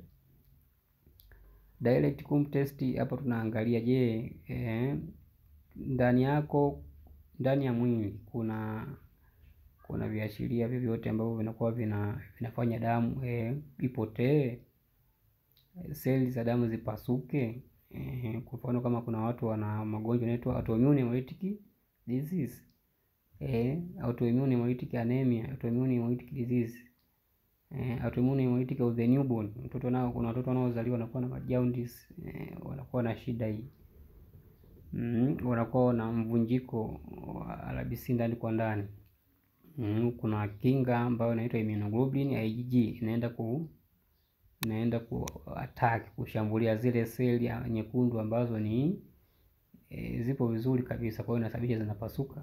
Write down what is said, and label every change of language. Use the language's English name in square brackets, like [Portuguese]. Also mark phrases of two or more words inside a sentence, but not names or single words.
[English] Direct Coombs test, [Swahili] hapo tunaangalia je, ndani ya mwili kuna viashiria vyovyote ambavyo vinakuwa vinafanya damu ipotee, seli za damu zipasuke. Kwa mfano kama kuna watu wana magonjwa yanaitwa [English] autoimmune hemolytic disease, autoimmune hemolytic anemia, autoimmune hemolytic disease, autoimmune hemolytic of the newborn. [Swahili] Mtoto nao, kuna watoto wanaozaliwa wanakuwa na jaundice, wanakuwa na shida hii, wanakuwa na mvunjiko wa RBC ndani kwa ndani. Kuna kinga ambayo inaitwa immunoglobulin IgG, inaenda ku attack, kushambulia zile seli nyekundu ambazo ni zipo vizuri kabisa, kwa hiyo inasababisha zinapasuka.